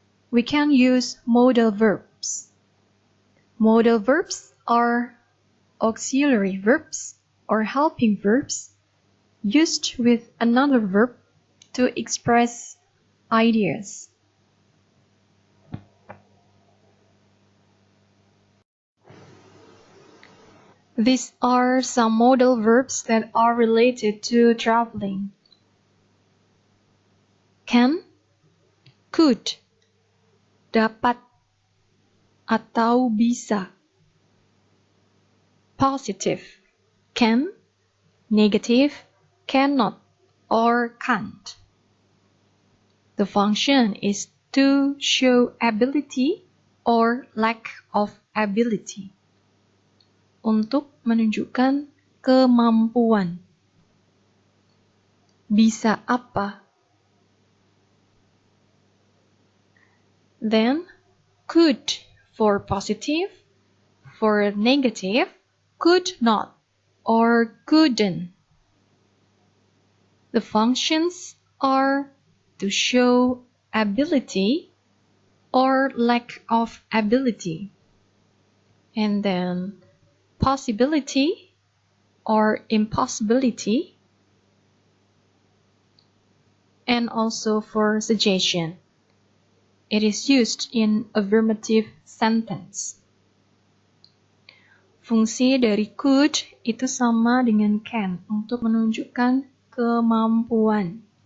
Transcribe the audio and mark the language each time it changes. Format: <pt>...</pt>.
<en>We can use modal verbs. Modal verbs are auxiliary verbs or helping verbs used with another verb to express ideas. These are some modal verbs that are related to traveling. Can, could,</en> <id>dapat, atau bisa.</id> <en>Positive, can, negative, cannot, or can't. The function is to show ability or lack of ability.</en> <id>Untuk menunjukkan kemampuan. Bisa apa?</id> <en>Then, could for positive, for negative, could not or couldn't. The functions are to show ability or lack of ability. And then, possibility or impossibility, and also for suggestion. It is used in affirmative sentence.</en> <id>Fungsi dari could itu sama dengan can untuk menunjukkan kemampuan.</id>